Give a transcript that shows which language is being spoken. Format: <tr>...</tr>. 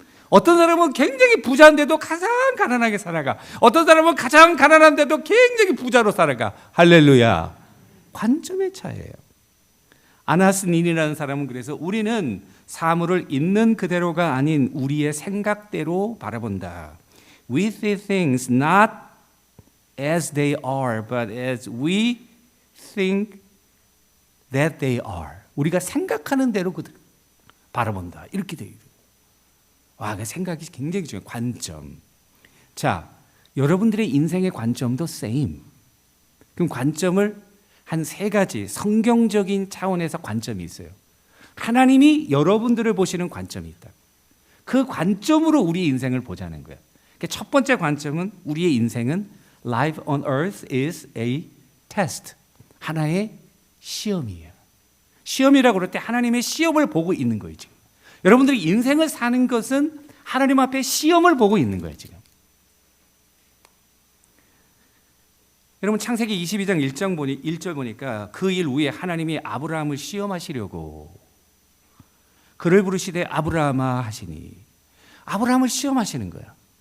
<ko>어떤 사람은 굉장히 부자인데도 가장 가난하게 살아가. 어떤 사람은 가장 가난한데도 굉장히 부자로 살아가. 할렐루야. 관점의 차이예요. 아나스닌이라는 사람은 그래서 우리는 사물을 있는 그대로가 아닌 우리의 생각대로 바라본다.</ko> <en>We see things not as they are, but as we think that they are.</en> <ko>우리가 생각하는 대로 그들 바라본다. 이렇게 되어 있어요. 와, 그 생각이 굉장히 중요해요. 관점. 자, 여러분들의 인생의 관점도 same. 그럼 관점을 한 3가지 성경적인 차원에서 관점이 있어요. 하나님이 여러분들을 보시는 관점이 있다. 그 관점으로 우리 인생을 보자는 거예요.</ko> <en>첫 번째 관점은</en> <ko>우리의 인생은</ko> <en>Life on earth is a test.</en> <ko>하나의 시험이에요. 시험이라고 그럴 때 하나님의 시험을 보고 있는 거예요, 지금. 여러분들이 인생을 사는 것은 하나님 앞에 시험을 보고 있는 거예요, 지금. 여러분 창세기 22장 1절 보니까 그 일 후에 하나님이 아브라함을 시험하시려고 그를 부르시되 아브라함아 하시니, 아브라함을 시험하시는 거야.</ko>